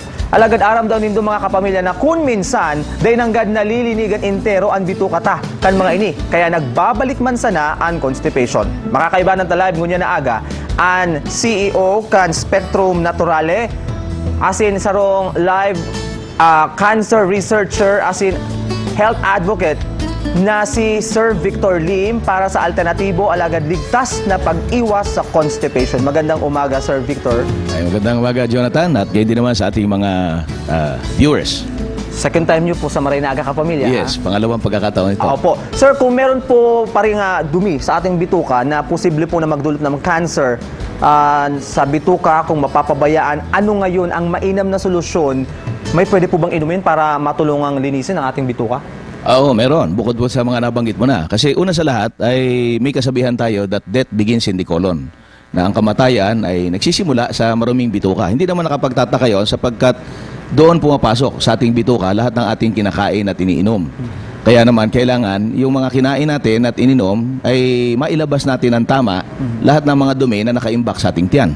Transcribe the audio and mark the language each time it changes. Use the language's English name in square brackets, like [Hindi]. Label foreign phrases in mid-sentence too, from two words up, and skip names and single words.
[Bikol] Alagad aram daw nindo mga kapamilya na kun minsan day nanggad nalilinigan intero ang bitukata kan mga ini kaya nagbabalik man sana ang constipation. Makakaiba ng talab ngunya na aga ang CEO kan Spectrum Naturale asin sarong live cancer researcher asin health advocate na si Sir Victor Lim para sa alternatibo alagad ligtas na pag-iwas sa constipation. [Filipino] Magandang umaga, Sir Victor. Ay, magandang umaga, Jonathan, at gayon din naman sa ating mga viewers. Second time niyo po sa Marinaga Kapamilya. Yes, pangalawang pagkakataon ito. Opo. Sir, kung meron po pa rin dumi sa ating bituka na posible po na magdulot ng cancer sa bituka, kung mapapabayaan, ano ngayon ang mainam na solusyon? May pwede po bang inumin para matulungang linisin ang ating bituka? Oo, meron. Bukod po sa mga nabanggit mo na. Kasi una sa lahat ay may kasabihan tayo [English] that death begins in the colon. [Filipino] Na ang kamatayan ay nagsisimula sa maruming bituka. Hindi naman nakapagtataka yun sapagkat doon pumapasok sa ating bituka lahat ng ating kinakain at iniinom. Kaya naman kailangan yung mga kinain natin at ininom ay mailabas natin ng tama lahat ng mga dumi na nakaimbak sa ating tiyan.